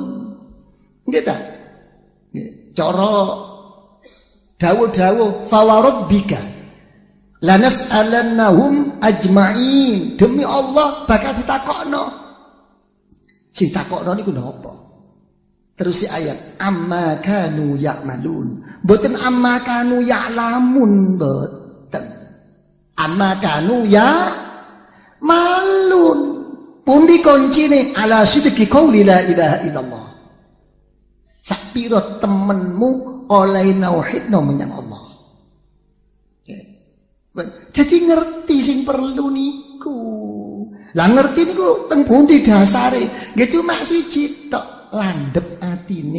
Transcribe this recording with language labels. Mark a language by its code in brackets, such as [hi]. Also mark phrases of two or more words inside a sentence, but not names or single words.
[jv] Nggih ta? Nggih. Cara dawuh-dawuh [ar] فوربك لنسألنهم أجمعين. [jv] Demi Allah bakal ditakokno. Sing takokno niku napa? Terus si ayat [ar] عما كانوا يعملون. [jv] Mboten [ar] عما كانوا يعلمون [jv] mboten. [ar] عما كانوا يعملون. [jv] Pundi kuncine [ar] على صدق قول لا إله إلا الله. [jv] Sak pira temenmu oleh nauhidno menyang Allah. Jadi ngerti sing perlu niku. Lah ngerti niku teng pundi dasare? Nggih cuma siji tok, landhep atine.